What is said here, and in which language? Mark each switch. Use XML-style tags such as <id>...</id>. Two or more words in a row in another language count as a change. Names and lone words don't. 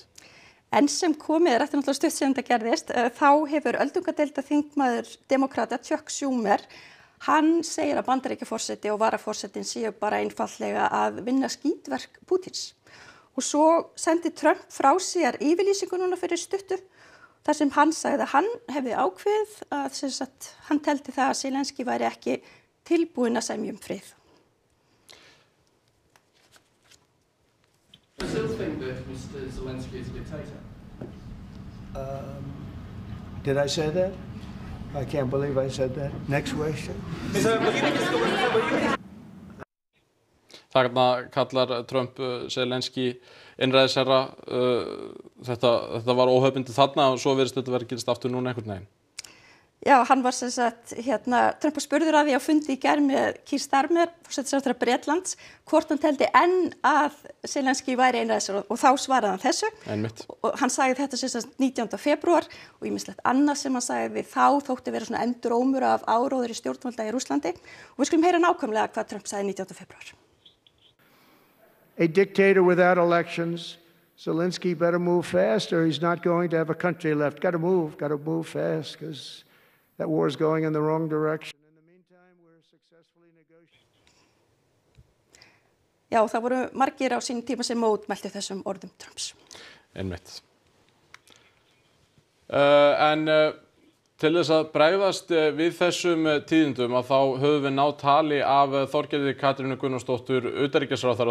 <is>En sem komið eftir náttúrulega stutt sem þetta gerðist, þá hefur öldungadeilda þingmaður demokrata Chuck Schumer, hann segir að Bandaríkjaforseti og varaforsetin séu bara einfaldlega að vinna skítverk Pútins. Og svo sendi Trump frá sér yfirlýsingu núna fyrir stuttu, þar sem hann sagði að hann hefði ákveðið að hann teldi það að Zelenskí væri ekki tilbúinn að semja frið.</is> <en>I still think that Mr. Zelensky is a dictator. Did I say that? I can't believe I said that. Next question.</en> <is>Þarna kallar Trump Zelenskí innræðisherra. Þetta var óhefðbundið þarna og svo virðist þetta vera að gerast aftur núna einhvern veginn. Já, hann var sem sagt, Trump spurður að því á fundi í gær með Keir Starmer, forsætisráðherra Bretlands, hvort hann teldi enn að Zelenský væri einræðisherra og þá svaraði hann þessu. Einmitt. Og hann sagði þetta sem sagt 19. febrúar og ýmislegt annað sem hann sagði þá þótti vera svona endurómur af áróður í stjórnvalda í Rússlandi. Og við skulum heyra nákvæmlega hvað Trump sagði 19. febrúar.</is> <en>A dictator without elections. Zelensky better move fast or he's not going to have a country left. Got to move fast because that war is going in the wrong direction. In the meantime, we're successfully negotiating.</en> <is>Já, það voru margir á sínum tíma sem mótmæltu þessum orðum Trumps. Einmitt. Til þess að bregðast við þessum tíðindum að þá höfum við náð tali af Þorgerði Katrínu Gunnarsdóttur, utanríkisráðherra.</is>